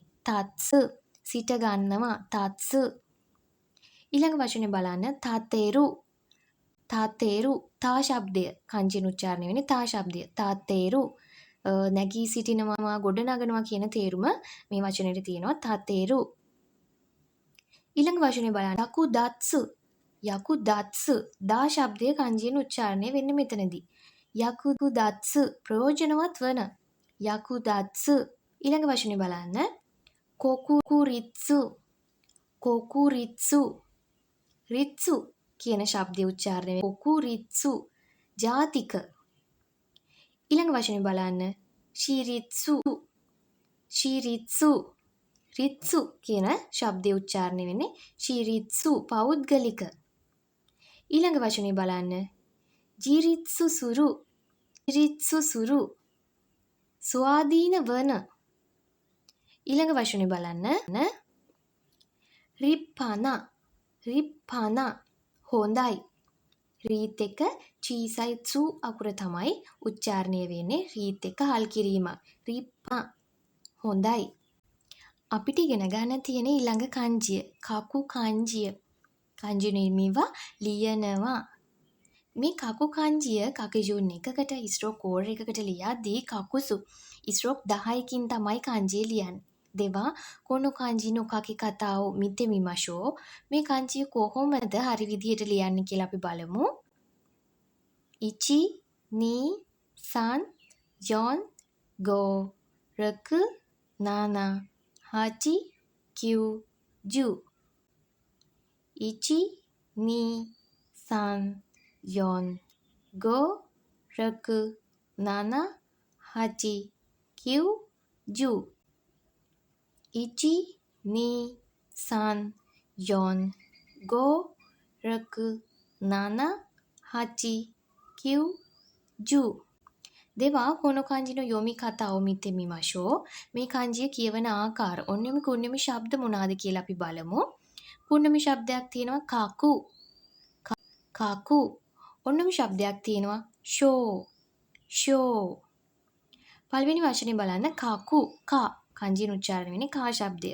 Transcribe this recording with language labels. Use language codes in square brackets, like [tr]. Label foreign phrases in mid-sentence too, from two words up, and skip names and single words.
[si] tatsu සිට ගන්නවා tatsu. ඊළඟ වචනේ බලන්න [ja] 立てる 立てる [si] තා ශබ්දය kanjiයෙන් උච්චාරණය වෙන්නේ තා ශබ්දය tateru නැගී සිටිනවා ගොඩ නගනවා කියන තේරුම මේ වචනේට තියෙනවා tateru. ඊළඟ වචනේ බලන්න [ja] 役立つ 役立つ [si] දා ශබ්දය kanjiයෙන් උච්චාරණය වෙන්නේ මෙතනදී. yakudatsu ප්‍රයෝජනවත් වන yakudatsu. ඊළඟ වචනේ බලන්න [ja] 国立 国立 りつ [si] කියන ශබ්දය උච්චාරණය වෙන්නේ kokuritsu ජාතික. ඊළඟ වචනේ බලන්න [ja] 私立 私立 りつ [si] කියන ශබ්දය උච්චාරණය වෙන්නේ shiritsu පෞද්ගලික. ඊළඟ වචනේ බලන්න [ja] 自立 する 自立 する [si] ස්වාධීන වන. ඊළඟ වචනේ බලන්න [ja] 立派な 立派な [si] හොඳයි. රීත් එක [ja] 小さい す [si] අකුර තමයි උච්චාරණය වෙන්නේ රීත් එක හල් කිරීමක්. රිප්පා හොඳයි. අපිට ඉගෙන ගන්න තියෙන ඊළඟ kanjiය කකු kanjiය. [ja] 漢字の意味は [si] ලියනවා. මේ කකු kanjiය කකිජුන් එකකට [en] stroke code [si] එකකට ලියද්දී කකුසු ස්ට්‍රෝක් 10කින් තමයි kanjiය ලියන්නේ. [ja] では この 漢字 の 書き 方 を 見て みましょう. [si] මේ kanjiය කොහොමද හරි විදිහට ලියන්නේ කියලා අපි බලමු. [ja] 一 二 三 四 五 六 七 八 九 十. 一 二 三 四 五 六 七 八 九 十. 一 二 三 四 五 六 七 八 九 十. では この 漢字 の 読み 方 を 見て みましょう. [si] මේ kanjiය කියවන ආකාර [ja] 音読み 訓読み [si] ශබ්ද මොනවාද කියලා අපි බලමු. කුන්යොමි ශබ්දයක් තියෙනවා [ja] 書く 書く. [si] ඔන්යොමි ශබ්දයක් තියෙනවා [ja] しょう しょう. [si] පළවෙනි වචනේ බලන්න kaku ka kanjiයෙන් උච්චාරණය වෙන්නේ ka ශබ්දය.